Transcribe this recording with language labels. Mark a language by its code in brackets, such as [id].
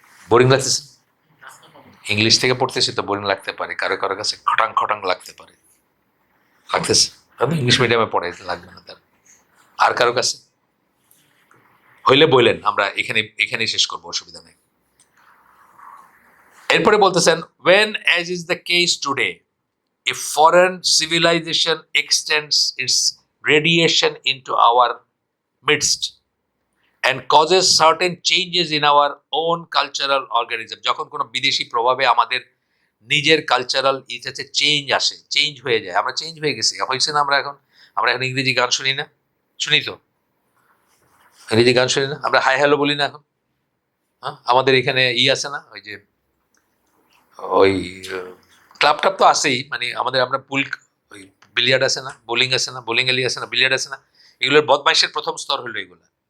[bn] Boring লাগতেছে? English থেকে পড়তেছি তো বোরিং লাগতে পারে, কারো কারো কাছে খটাং খটাং লাগতে পারে। লাগতেছে? আমি ইংলিশ মিডিয়ামে পড়াইতে লাগবে না তার। আর কারো কাছে হইলে বললেন, আমরা এখানেই শেষ করবো, অসুবিধা নেই। এরপরে বলতেছেন, [en] when as is the case today, if foreign civilization extends its radiation into our midst and causes certain changes in our own cultural organism, [bn] যখন কোনো বিদেশি প্রভাবে আমাদের নিজের কালচারাল ইটাতে চেঞ্জ হয়ে যায়, আমরা চেঞ্জ হয়ে গেছি, হয়েছে না? আমরা এখন ইংরেজি গান শুনি না, শুনি তো, ইংরেজি গান শুনি না, আমরা হাই হ্যালো বলি না এখন। হ্যাঁ, আমাদের এখানে আছে না, ওই ক্লাব টাব তো আছেই, মানে আমরা ওই বিলিয়ার্ড আছে না, বোলিং আছে না, বোলিং এলি আছে না, বিলিয়ার্ড আছে না, এগুলোর বদমাইশের প্রথম স্তর হলো এগুলো।